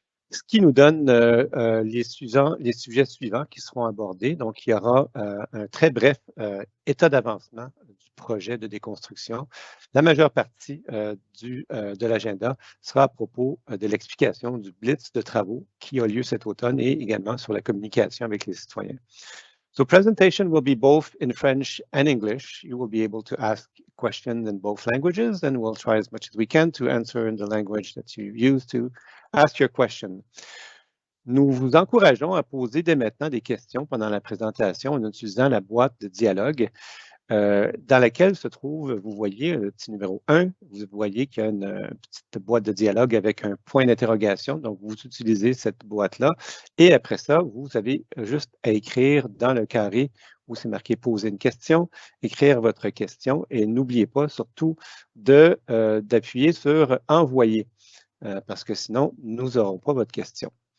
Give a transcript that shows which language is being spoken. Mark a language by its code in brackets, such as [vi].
[fr] Ce qui nous donne les sujets suivants qui seront abordés. Donc, il y aura un très bref état d'avancement du projet de déconstruction. La majeure partie de l'agenda sera à propos de l'explication du blitz de travaux qui a lieu cet automne et également sur la communication avec les citoyens. [en] So presentation will be both in French and English. You will be able to ask questions in both languages, and we'll try as much as we can to answer in the language that you use to ask your question. [fr] Nous vous encourageons à poser dès maintenant des questions pendant la présentation en utilisant la boîte de dialogue dans laquelle se trouve, vous voyez, le petit numéro 1, vous voyez qu'il y a une petite boîte de dialogue avec un point d'interrogation. Donc, vous utilisez cette boîte-là. Et après ça, vous avez juste à écrire dans le carré où c'est marqué « Poser une question », écrire votre question et n'oubliez pas surtout d'appuyer sur « Envoyer » parce que sinon, nous n'aurons pas votre question.